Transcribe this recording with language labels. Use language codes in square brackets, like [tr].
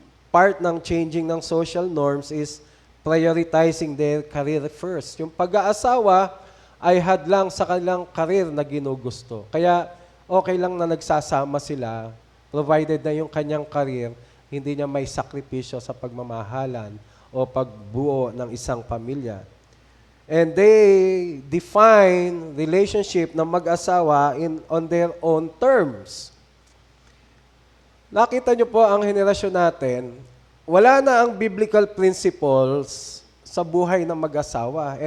[en] part ng changing ng social norms is prioritizing their career first. [tl] Yung pag-aasawa ay hadlang sa kanilang career na ginugusto. Kaya okay lang na nagsasama sila, provided na yung kanyang career, hindi niya may sakripisyo sa pagmamahalan o pagbuo ng isang pamilya. [en] And they define relationship [tl] ng mag-asawa [en] on their own terms. [tl] Nakita niyo po ang henerasyon natin, wala na ang [en] biblical principles [tl] sa buhay ng mag-asawa.